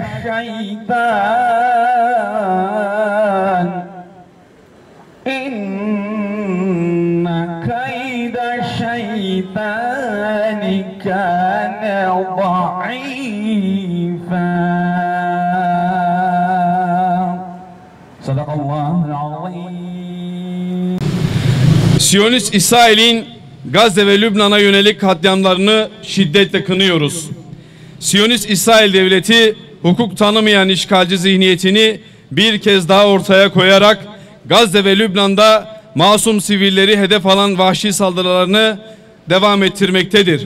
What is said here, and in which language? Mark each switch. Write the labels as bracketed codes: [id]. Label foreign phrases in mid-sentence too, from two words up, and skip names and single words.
[ar] الشيطان إن كيد الشيطان كان ضعيفا صدق الله العظيم. [tr] Siyonist İsrail'in Gazze ve Lübnan'a yönelik katliamlarını şiddetle kınıyoruz. Siyonist İsrail devleti hukuk tanımayan işgalci zihniyetini bir kez daha ortaya koyarak Gazze ve Lübnan'da masum sivilleri hedef alan vahşi saldırılarını devam ettirmektedir.